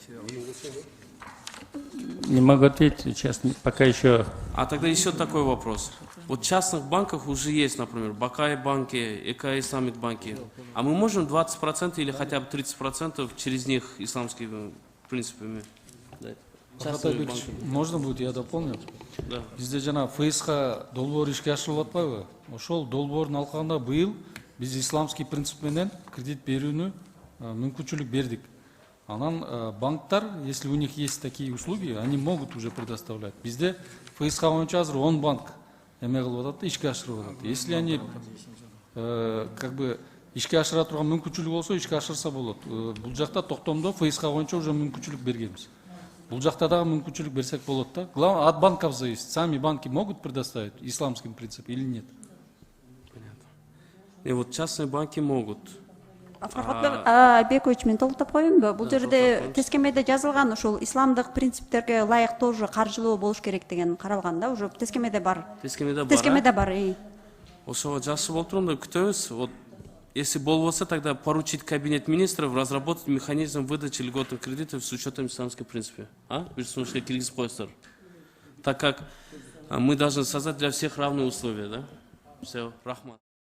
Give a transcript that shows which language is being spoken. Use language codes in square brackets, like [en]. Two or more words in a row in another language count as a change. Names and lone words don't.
[ru] Не могу ответить, сейчас пока еще... А тогда еще такой вопрос. Вот в частных банках уже есть, например, Бакай банки, ЭК Исламик банки. А мы можем 20% или хотя бы 30% через них исламскими принципами? Можно будет, я дополню? Да. [ky] Бізде жана ФСХ долбоор ишке ашырылып атпайбы? Ошол долбоордун алкагында быйыл биз [ru] исламский принцип [ky] менен кредит берүүнү мүмкүнчүлүк бердик. Анан банктар, [ru] если у них есть такие услуги, они могут уже предоставлять. [ky] Bizde ФСХ боюнча азыр 10 банк эме кылып атат, ишке ашырып атат. [ru] Если они как бы [ky] ишке ашыра турган мүмкүнчүлүк болсо, ишке ашырса болот. Бул жакта токтомдо ФСХ боюнча уже мүмкүнчүлүк бергенбиз. Бул жакта дагы мүмкүнчүлүк берсек болот да. [ru] Главное, от банков зависит. Сами банки могут предоставить исламский принцип или нет? Понятно. И вот частные банки могут. [ky] Фархат Айбекович, мен толуктап коеюнбу? Бул жерде тескемеде жазылган ушул исламдык принциптерге ылайыктуу уже каржылоо болуш керек деген каралган да, уже тескемеде бар. Тескемеде бар. Ошого жакшы болуп турганда күтөбүз. [ru] Вот если болбосо, тогда поручить Кабинет министров разработать механизм выдачи льготных кредитов с учетом исламских принципов. [ky] Бир сунушка киргизип коесуздар. [ru] Так как мы должны создать для всех равные условия, да? Все, [ky] рахмат.